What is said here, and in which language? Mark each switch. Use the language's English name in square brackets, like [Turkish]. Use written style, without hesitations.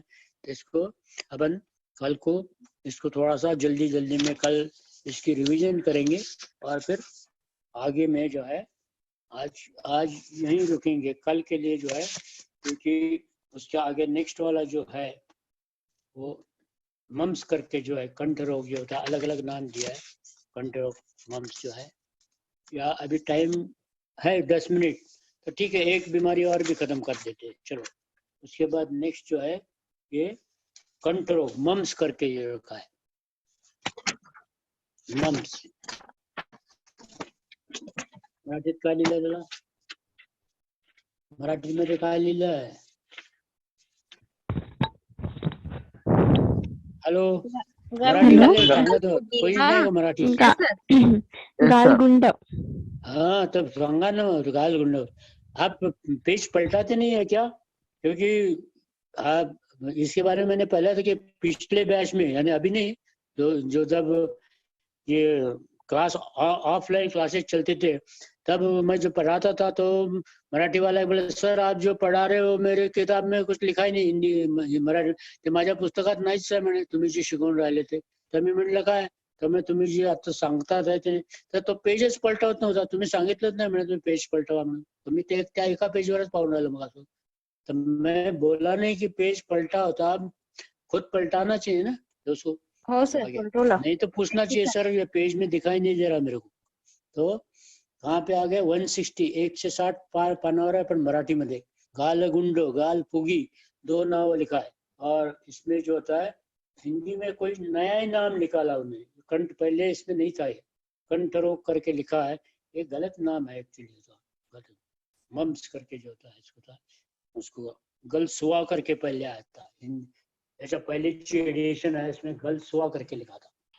[Hindi] तो इसको अपन कल को इसको थोड़ा सा जल्दी जल्दी में कल इसकी रिवीजन करेंगे, और फिर आगे में जो है आज यहीं रुकेंगे कल के लिए जो है, क्योंकि उसके आगे नेक्स्ट वाला जो है वो मम्स करके जो है कंठ रोग जो होता है, अलग अलग नाम दिया है, कंठ रोग मम्स जो है। या अभी टाइम है 10 मिनट, तो ठीक है एक बीमारी और भी खत्म कर देते हैं, चलो। उसके बाद नेक्स्ट जो है ये कंठ रोग मम्स करके ये रखा है, मम्स। [Marathi] मराठीत काय लिहिलंय त्याला, मराठीमध्ये काय लिहिलंय? हॅलो, मराठी वाले सांगत हो, कोणी नाही का मराठी? गालगुंड। हाँ तब सांगा ना, गालगुंड। [Hindi] आप पेज पलटाते नहीं है क्या? क्योंकि आप इसके बारे में मैंने पहले था कि पिछले बैच में, यानी अभी नहीं, जो जब ये क्लास ऑफलाइन क्लासेस चलते थे तब मैं जो पढ़ाता था तो मराठी वाला बोले सर आप जो पढ़ा रहे हो मेरे किताब में कुछ लिखा ही नहीं हिंदी मराठी, [Marathi] ते माझ्या पुस्तकात नाहीच आहे म्हणे, तुम्ही जे शिकवून राहिले ते। तर मी म्हटलं काय, तर मी तुम्ही जे आता सांगतात आहे ते, तर तो पेजच पलटवत नव्हता, तुम्ही सांगितलंच नाही म्हणे तुम्ही पेज पलटवा म्हणून, तुम्ही ते त्या एका पेजवरच पाहून राहिलं मग असं। [Hindi] तर मैं बोला नहीं कि पेज पलटा होता, खुद पलटाना चाहिए ना दोस्तों। [Marathi] हो सर, पलटवला। [Hindi] नहीं तो पूछना चाहिए सर ये पेज में दिखाई नहीं दे रहा मेरे को। तो कहाँ पे आ गए 160, 160 पानावर है, [Marathi] पण मराठी मध्ये गालगुंड गालफुगी 2 नाव [Hindi] लिखा है, और इसमें जो होता है हिंदी में कोई नया ही नाम निकाला उन्होंने, कंठ पहले इसमें नहीं था, कंठ रोग करके लिखा है, ये गलत नाम है एक्चुअली, गलत मम्स करके जो होता है इसको था, उसको गलसुआ करके पहले आया था, ऐसा पहले एडिशन है इसमें गलसुआ करके लिखा था,